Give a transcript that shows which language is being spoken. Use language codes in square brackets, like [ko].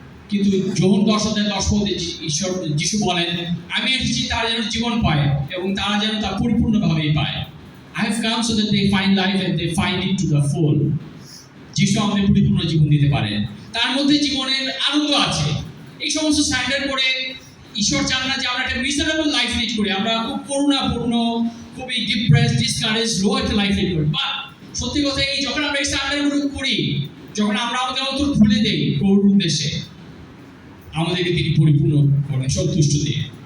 [bn] কিন্তু যোহন 10:10 ঈশ্বর যিশু বলেন, আমি এসেছি তারা যেন জীবন পায় এবং তারা যেন তা পরিপূর্ণভাবেই পায়। [en] I have come so that they find life and they find it to the full. [bn] যিশু আমাদের পরিপূর্ণ জীবন দিতে পারেন, তার মধ্যে জীবনের আনন্দ আছে। এই সমস্ত স্ট্যান্ডার্ড করে ঈশ্বর চান না যে আমরা একটা মিজারেবল লাইফ লিড করি, আমরা খুব করুণাপূর্ণ, খুবই ডিপ্রেস, ডিসকারেজ, লো একটা লাইফ লিড করি। বাট সত্যি কথা এই যখন আমরা এই স্ট্যান্ডার্ডগুলো করি, যখন আমরা আমাদের অন্তর খুলে দেই প্রভুর উদ্দেশ্যে, আমাদেরকে তিনি পরিপূর্ণ করেন সন্তুষ্ট দিয়ে।